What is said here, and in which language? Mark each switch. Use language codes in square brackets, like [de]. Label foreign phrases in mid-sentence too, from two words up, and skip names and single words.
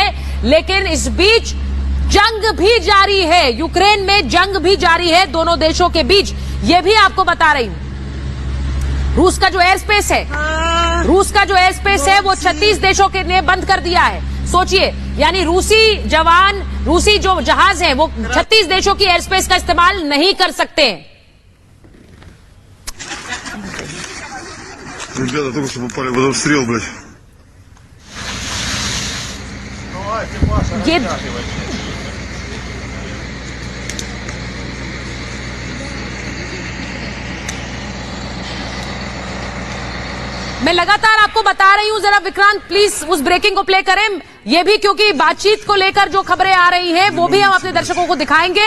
[hi] लेकिन इस बीच जंग भी जारी है, यूक्रेन में जंग भी जारी है दोनों देशों के बीच। ये भी आपको बता रही हूं। रूस का जो [en] air space [hi] है वो 36 देशों के ने बंद कर दिया है। सोचिए, यानी रूसी जो जहाज हैं वो 36 देशों की [en] air space [hi] का इस्तेमाल नहीं कर सकते हैं। [ru] Ребята только что попали в обстрел, блядь. [hi] ये मैं लगातार आपको बता रही हूं। जरा विक्रांत प्लीज उस ब्रेकिंग को प्ले करें। ये भी क्योंकि बातचीत को लेकर जो खबरें आ रही हैं वो भी हम अपने दर्शकों को दिखाएंगे।